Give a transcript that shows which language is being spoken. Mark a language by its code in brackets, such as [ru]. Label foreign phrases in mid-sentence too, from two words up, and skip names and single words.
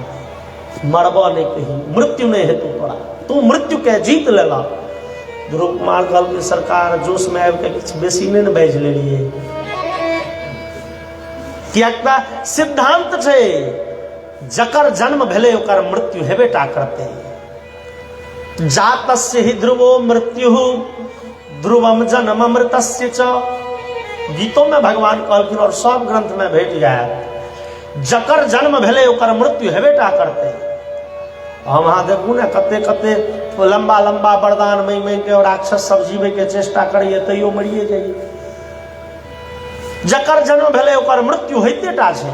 [mai] मरब नहीं कहीं, मृत्यु नहीं हेतु तोरा, तू मृत्यु के जीत लेला। ध्रुव कुमार कहलखिन सरकार जोश में आबि के किछु बेसी नहीं ने बाजि लेलियै। कियाक तऽ सिद्धांत छै जकर जन्म भेलै ओकर मृत्यु हेबेटा करतै। [sa] जातस्य हि ध्रुवो मृत्यु ध्रुवम जन्म अमृतस्य च। [mai] गीतों में भगवान कहलखिन और सब ग्रंथ में भेट जाए जकर जन्म भेलै ओकर मृत्यु हेबेटा करतै। हम अहाँ देखू ने कते कते लंबा लंबा वरदान मांगि के और राक्षस सब जीवे के चेष्टा करिए तैयो मरिए जाइए। जकर जन्म भेलै ओकर मृत्यु होइते टा छै।